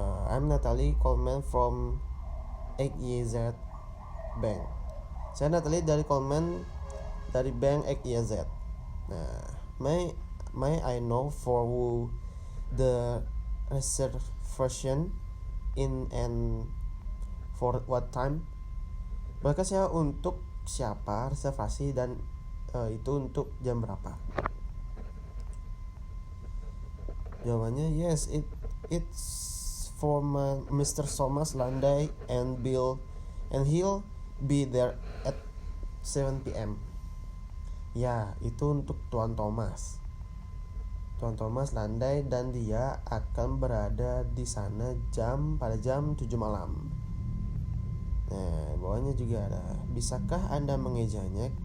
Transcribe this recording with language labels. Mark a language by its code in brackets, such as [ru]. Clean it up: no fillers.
[en] I'm Natalie Coleman from XYZ Bank. [id] Saya Natalie dari Coleman dari Bank XYZ. [en] Nah, may I know for who the reservation in and for what time? [id] Bolehkah saya untuk siapa reservasi dan itu untuk jam berapa? Jawabannya [en] yes, it's for Mr. Thomas Landai and he'll be there at 7 p.m. [id] Ya, itu untuk Tuan Thomas Landai dan dia akan berada di sana pada jam 7 malam. Nah, bawahnya juga ada. Bisakah Anda mengejanya?